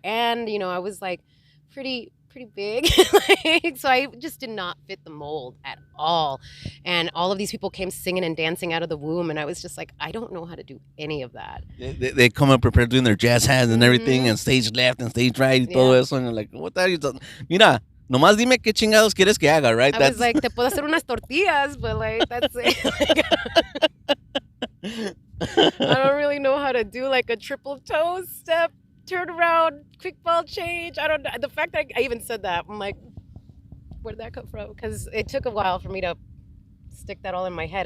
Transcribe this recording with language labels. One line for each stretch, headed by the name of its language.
English: And, I was like pretty big. So I just did not fit the mold at all. And all of these people came singing and dancing out of the womb. And I was just like, I don't know how to do any of that. They come up prepared doing their jazz hands and everything, Mhm. and stage left and stage right,
Spanish: y todo
English: Yeah.
Spanish: eso,
English: and you're like, what are you talking?
Spanish: Mira, nomás dime qué chingados quieres que haga,
English: right? I was like,
Spanish: te puedo hacer unas tortillas,
English: but like, that's it. I don't really know how to do like a triple toe step, turn around, quick ball change. I don't know. The fact that I even said that, I'm like, where did that come from? Because it took a while for me to stick that all in my head.